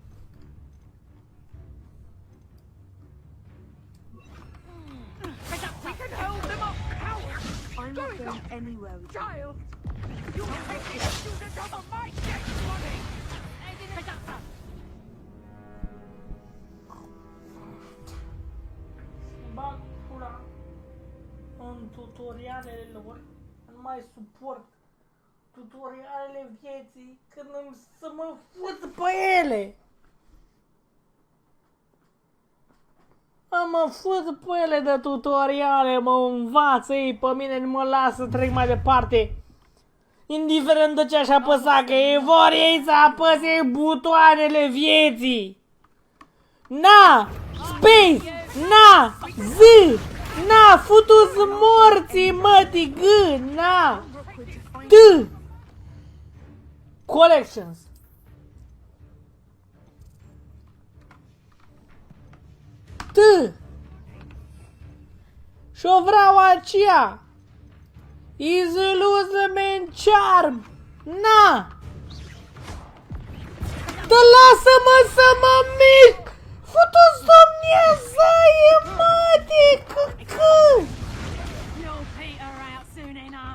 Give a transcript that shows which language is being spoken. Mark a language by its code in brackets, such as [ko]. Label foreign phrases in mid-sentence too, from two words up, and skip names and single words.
[en] We can hold them up, coward! I'm not going anywhere with you. Child! You'll take this student over my dead body! [ro] Bag pula în tutorialele lor, nu mai suport tutorialele vieții când îmi să mă fut pe ele. Mă fut pe ele de tutoriale, mă învață ei pe mine, nu mă lasă să trec mai departe. Indiferent de ce aș apăsa, că ei vor ei să apăse butoanele vieții. Na! Space! Na! Z! Na! Futu-s morții, mătii! G! Na! T! Collections. T! Și-o vreau aceea. [en] Illusion Charm. [ro] Na! Dă lasă-mă să mă mișc! Futu-s Dumnezeie, mătii, căcă! [en] You'll peter out soon enough.